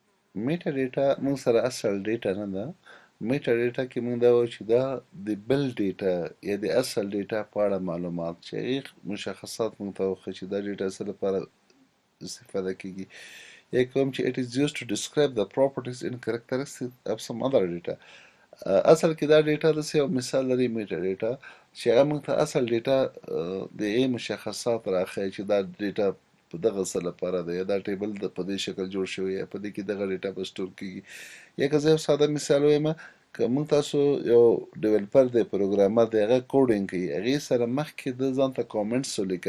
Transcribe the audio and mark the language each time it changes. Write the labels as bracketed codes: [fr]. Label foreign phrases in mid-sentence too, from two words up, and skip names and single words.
[en] meta data [ps] موږ سره اصل ډیټا نه ده. [en] meta data [ps] کې موږ دا وایو چې دا د بل ډیټا یا د اصل ډیټا په اړه معلومات چې هغې مشخصات موږ ته وښیي چې دا ډیټا څه لپاره استفاده کیږي، یا کوم چې [en] it is used to describe the properties and characteristics of some other data. [ps] اصل کې دا ډیټا داسې یو مثال لري [en] meta data [ps] چې هغه موږ ته اصل ډیټا د هغې مشخصات راښیي چې دا ډیټا په دغه څه لپاره ده، یا دا ټیبل په دې شکل جوړ شوی یا په دې کې دغه ډیټا به سټور کیږي. یا که زه یو ساده مثال ووایم، که موږ تاسو یو ډیولپر دی، پروګرامر دی، هغه کوډینګ کوي، هغې سره مخکې ده ځان ته کامنټس ولیکل.